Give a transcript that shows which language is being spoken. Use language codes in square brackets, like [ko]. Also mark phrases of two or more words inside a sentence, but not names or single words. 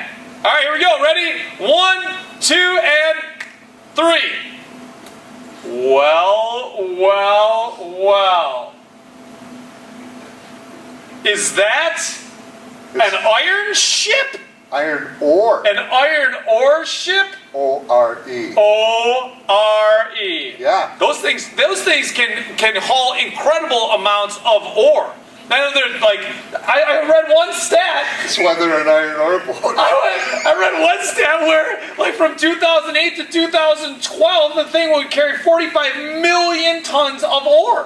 [en] All right, here we go. Ready? 1, 2, and 3. Well. Is that an iron ship? Iron ore. An iron ore ship? O-R-E. O-R-E. Yeah. Those things can haul incredible amounts of ore. Now they're like, I read one stat. It's whether an iron ore boat. I read one stat where, like, from 2008 to 2012, the thing would carry 45 million tons of ore.